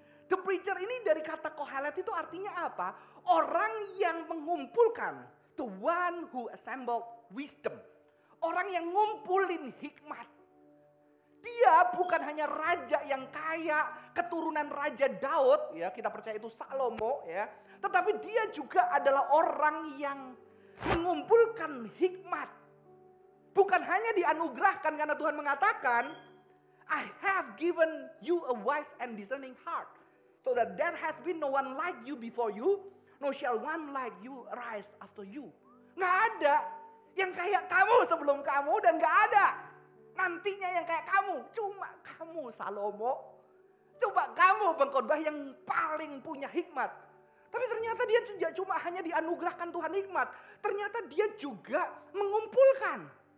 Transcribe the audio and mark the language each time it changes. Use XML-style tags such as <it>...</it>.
<en>The preacher</en> <id>ini dari kata kohelet itu artinya apa? Orang yang mengumpulkan.</id> <en>The one who assembled wisdom.</en> <id>Orang yang ngumpulin hikmat. Dia bukan hanya raja yang kaya, keturunan Raja Daud, ya kita percaya itu Salomo, ya. Tetapi dia juga adalah orang yang mengumpulkan hikmat. Bukan hanya dianugerahkan karena Tuhan mengatakan,</id> <en>I have given you a wise and discerning heart, so that there has been no one like you before you, no shall one like you arise after you.</en> <id>Nggak ada yang kayak kamu sebelum kamu dan nggak ada nantinya yang kayak kamu. Cuma kamu Salomo. Coba kamu pengkhotbah yang paling punya hikmat. Tapi ternyata dia tidak cuma hanya dianugerahkan Tuhan hikmat. Ternyata dia juga mengumpulkan.</id>